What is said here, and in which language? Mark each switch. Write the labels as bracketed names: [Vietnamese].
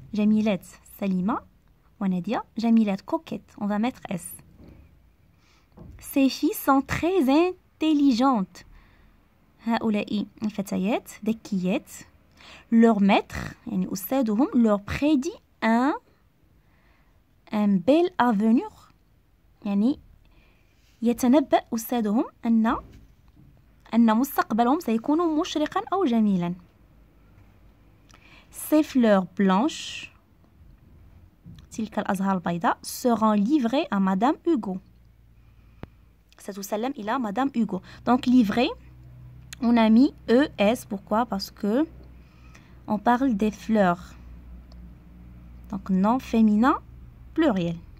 [French] Jamilat, Salima, Nadia, Jamilat, coquette. On va mettre S. Ces filles sont très intelligentes. [Arabic] هؤلاء الفتيات ذكيات. [French] Leur maître, يعني أستاذهم, leur prédit un bel avenir. [Arabic] يعني يتنبأ أستاذهم أن مستقبلهم سيكون مشرقا أو جميلا. [French] Ces fleurs blanches, تلك الأزهار البيضاء, seront livrées à Madame Hugo. ستسلم إلى Madame Hugo. Donc livrées, on a mis ES. Pourquoi? Parce que on parle des fleurs. Donc nom féminin pluriel.